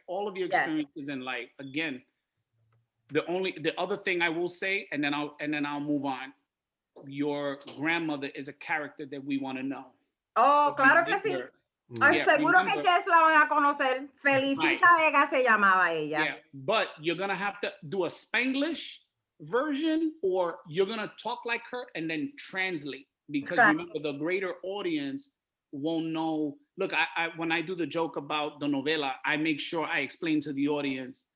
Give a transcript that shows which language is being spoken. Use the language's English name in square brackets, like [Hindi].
[English] All of your experiences in life. Again, the other thing I will say, and then I'll move on. Your grandmother is a character that we want to know. Oh, So [Spanish] claro que sí. Seguro que Jess la van a conocer. Felicita Vega se llamaba ella. [English] Yeah, but you're gonna have to do a Spanglish version, or you're gonna talk like her and then translate, because remember, the greater audience won't know. Look, I when I do the joke about the novela, I make sure I explain to the audience